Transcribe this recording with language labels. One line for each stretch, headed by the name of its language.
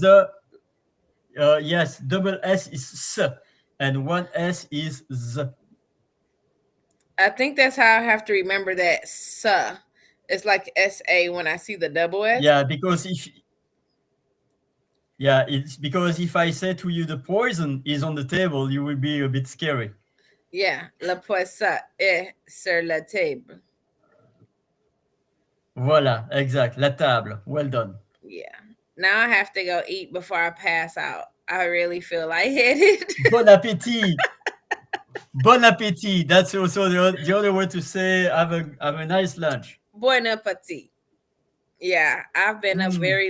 English: the yes, double S is S, and one S is Z. I think that's how I have to remember that. So, it's like SA when I see the double S. Yeah, because it's because if I say to you the poison is on the table, you will be a bit scary.
French: Yeah, le poisson est sur la table. Voilà, exact. La table.
English: Well done. Yeah. Now I have to go eat before I pass out. I really feel lightheaded.
French: Bon appétit. Bon appétit.
English: That's also the other way to say have a nice lunch. Bon appetit. Yeah, I've been up very